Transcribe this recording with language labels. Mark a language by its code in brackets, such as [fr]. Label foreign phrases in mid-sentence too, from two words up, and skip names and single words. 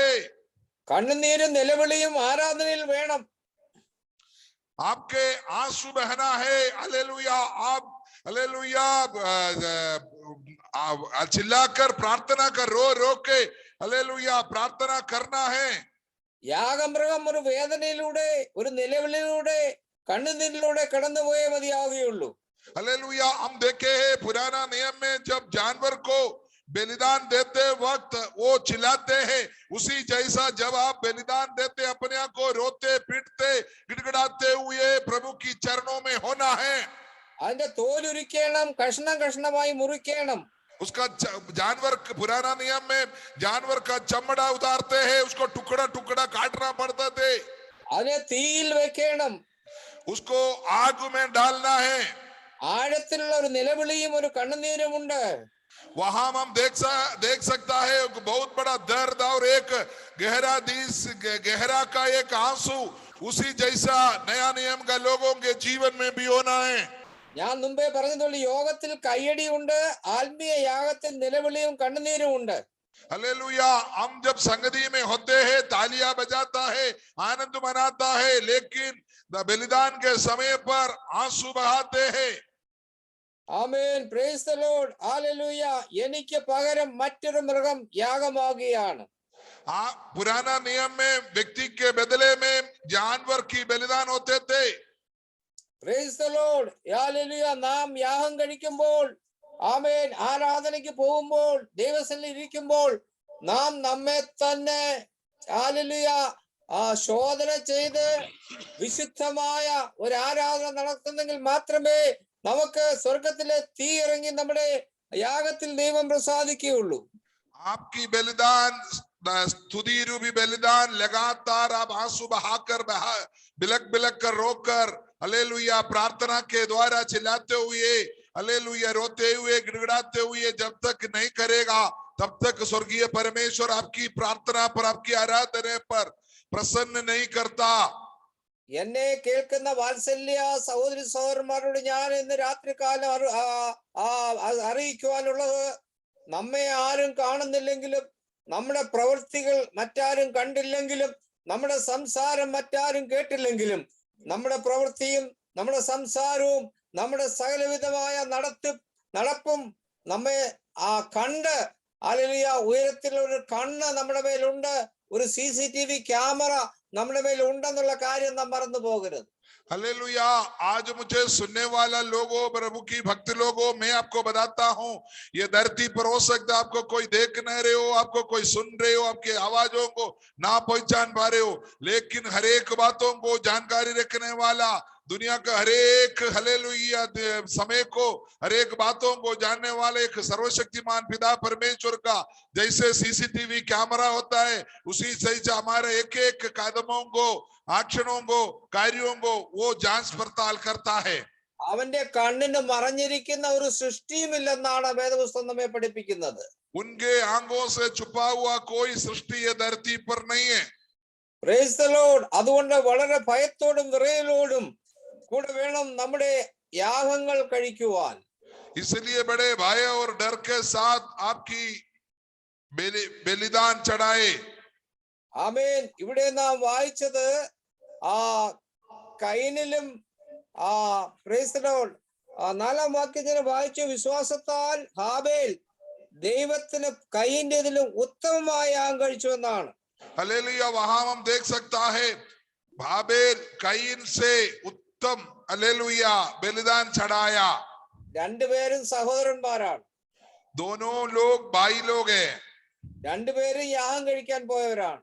[ml] കണ്ണുനീരും നിലവിളിയും ആരാധനയിൽ വേണം. [hi] आपके आंसू बहना है, हालेलुया। आप हालेलुया चिल्लाकर प्रार्थना कर, रो रो के हालेलुया प्रार्थना करना है। [ml] യാഗമൃഗം ഒരു വേദനയിലൂടെ, ഒരു നിലവിളിയിലൂടെ, കണ്ണുനീരിലൂടെ കടന്നുപോയേ മതിയാവുകയുള്ളൂ. [hi] हालेलुया। हम देखे हैं पुराना नियम में जब जानवर को बलिदान देते वक्त वो चिल्लाते हैं, उसी जैसा जब आप बलिदान देते अपने आप को रोते पीटते गिड़गिड़ाते हुए प्रभु की चरणों में होना है। [ml] അതിന്റെ തോലുരിക്കണം, കഷ്ണം കഷ്ണമായി മുറിക്കണം. [hi] उसका जानवर, पुराना नियम में जानवर का चमड़ा उतारते हैं, उसको टुकड़ा टुकड़ा काटना पड़ता थे, [ml] അതിനെ തീയിൽ വെക്കണം. [hi] उसको आग में डालना है। [ml] ആഴത്തിലുള്ള ഒരു നിലവിളിയും ഒരു കണ്ണുനീരുമുണ്ട്. [hi] वहां हम देख सकता है बहुत बड़ा दर्द और एक गहरा का एक आंसू, उसी जैसा नया नियम का लोगों के जीवन में भी होना है। [ml] ഞാൻ മുമ്പേ പറഞ്ഞതുപോലെ യോഗത്തിൽ കയ്യടിയുണ്ട്, ആത്മീയ യാഗത്തിൽ നിലവിളിയും കണ്ണുനീരും ഉണ്ട്. [hi] हालेलुया। हम जब संगति में होते हैं तालियां बजाता है, आनंद मनाता है, लेकिन बलिदान के समय पर आंसू बहाते हैं। [ml] ആമേൻ, [en] Praise the Lord, [ml] ഹല്ലേലൂയ. എനിക്ക് പകരം മറ്റൊരു മൃഗം യാഗമാകുകയാണ്. [hi] पुराना नियम में व्यक्ति के बदले में जानवर की बलिदान होते थे। [en] Praise the Lord, [ml] ഹല്ലേലൂയ. നാം യാഗം കഴിക്കുമ്പോൾ, ആമേൻ, ആരാധനയ്ക്ക് പോകുമ്പോൾ, ദൈവസന്നിധിയിൽ ഇരിക്കുമ്പോൾ നാം നമ്മെ തന്നെ ഹല്ലേലൂയ ശോധന ചെയ്ത് വിശുദ്ധമായ ഒരു ആരാധന നടത്തുന്നെങ്കിൽ മാത്രമേ നമുക്ക് സ്വർഗത്തിലെ തീ ഇറങ്ങി നമ്മുടെ യാഗത്തിൽ ദൈവം പ്രസാദിക്കുകയുള്ളൂ. [hi] आपकी बलिदान स्तुति रूपी बलिदान लगातार आप आंसू बहाकर बिलक बिलक कर रोकर हालेलुया प्रार्थना के द्वारा चिल्लाते हुए हालेलुया रोते हुए गिड़गिड़ाते हुए जब तक नहीं करेगा तब तक स्वर्गीय परमेश्वर आपकी प्रार्थना पर, आपकी आराधना पर प्रसन्न नहीं करता। [ml] എന്നെ കേൾക്കുന്ന വാത്സല്യ സഹോദരി സഹോദരന്മാരോട് ഞാൻ ഇന്ന് രാത്രികാലം അറിയിക്കുവാനുള്ളത്, നമ്മെ ആരും കാണുന്നില്ലെങ്കിലും, നമ്മുടെ പ്രവൃത്തികൾ മറ്റാരും കണ്ടില്ലെങ്കിലും, നമ്മുടെ സംസാരം മറ്റാരും കേട്ടില്ലെങ്കിലും, നമ്മുടെ പ്രവൃത്തിയും നമ്മുടെ സംസാരവും നമ്മുടെ സകലവിധമായ നടപ്പും നമ്മെ കണ്ട് ഹല്ലേലൂയ ഉയരത്തിലുള്ള ഒരു കണ്ണ് നമ്മുടെ മേലുണ്ട്, ഒരു [en] CCTV camera [ml] നമ്മുടെ മേൽ ഉണ്ടെന്നുള്ള കാര്യം നാം മറന്നു പോകരുത്. [hi] हालेलुया। आज मुझे सुनने वाला लोगों, प्रभु की भक्त लोगों, मैं आपको बताता हूं, ये धरती पर हो सकता है आपको कोई देख नहीं रहे हो, आपको कोई सुन रहे हो, आपकी आवाजों को ना पहचान पा रहे हो, लेकिन हर एक बातों को जानकारी रखने वाला, दुनिया का हर एक हालेलुया समय को, हर एक बातों को जानने वाले एक सर्वशक्तिमान पिता परमेश्वर का जैसे [en] CCTV camera [hi] होता है, उसी से हमारे एक एक कदमों को, आक्षणों को, कार्यों को वो जांच पड़ताल करता है। [ml] അവന്റെ കണ്ണിന് മറഞ്ഞിരിക്കുന്ന ഒരു സൃഷ്ടിയുമില്ലെന്നാണ് വേദപുസ്തകം നമ്മെ പഠിപ്പിക്കുന്നത്. [hi] उनके आंखों से छुपा हुआ कोई सृष्टि ये धरती पर नहीं है। [en] Praise the Lord. [ml] അതുകൊണ്ട് വളരെ ഭയത്തോടും വിറയലോടും കൂടെ വേണം നമ്മുടെ യാഗങ്ങൾ കഴിക്കുവാൻ. [hi] इसलिए बड़े भय और डर के साथ आपकी बलिदान चढ़ाए। [ml] ആമേൻ. ഇവിടെ നാം വായിച്ചത് കൈനിലും [en] Praise the Lord [ml] 4-ാം വാക്യത്തിൽ വായിച്ചു, വിശ്വാസത്താൽ ഹാബേൽ ദൈവത്തിന് കൈയിന്റേതിലും ഉത്തമമായ യാഗം കഴിച്ചു എന്നാണ്. [hi] हालेलुया। वहां हम देख सकता है हाबेल कईन से उत्तम हालेलुया बलिदान चढ़ाया। [ml] രണ്ടുപേരും സഹോദരന്മാരാണ്. [hi] दोनों लोग भाई लोग हैं, [ml] രണ്ടുപേരും യാഗം കഴിക്കാൻ പോയവരാണ്.